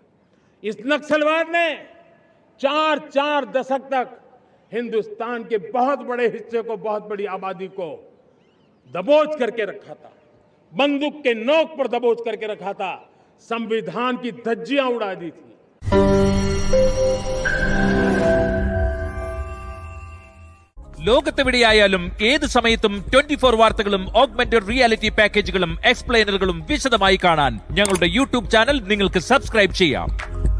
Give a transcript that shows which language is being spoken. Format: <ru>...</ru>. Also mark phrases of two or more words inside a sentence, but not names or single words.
<hi>इस नक्सलवाद ने 4 दशक तक हिंदुस्तान के बहुत बड़े हिस्से को, बहुत बड़ी आबादी को दबोच करके रखा था, बंदूक के नोक पर दबोच करके रखा था, संविधान की धज्जियां उड़ा दी थी।</hi> <ml>ലോകത്തെവിടെയായാലും ഏത് സമയത്തും 24 വാർത്തകളും ഓഗ്മെന്റഡ് റിയാലിറ്റി പാക്കേജുകളും എക്സ്പ്ലെയിനറുകളും വിശദമായി കാണാൻ ഞങ്ങളുടെ യൂട്യൂബ് ചാനൽ നിങ്ങൾക്ക് സബ്സ്ക്രൈബ് ചെയ്യാം.</ml>